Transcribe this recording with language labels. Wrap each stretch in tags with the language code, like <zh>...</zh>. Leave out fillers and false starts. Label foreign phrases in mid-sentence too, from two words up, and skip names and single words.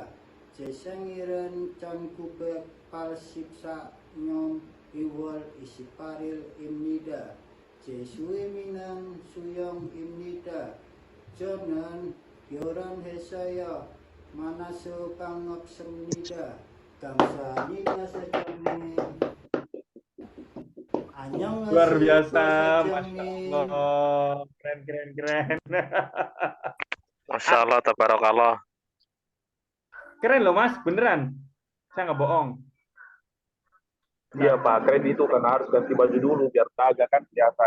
<ko>제 생일은 1984년 2월 28일입니다. 제 수임이는 수영입니다. 저는 결혼했어요. 만나서 반갑습니다. 감사합니다, 사장님. 안녕하세요,</ko> <id>Luar biasa,</id> <ko>사장님.</ko> <ar>ما شاء الله.</ar> <id>Keren.</id> <ar>ما شاء الله، تبارك الله.</ar> <id>Keren loh Mas, beneran. Saya nggak bohong. Iya Pak, keren itu karena harus ganti baju dulu biar agak kan kelihatan.</id>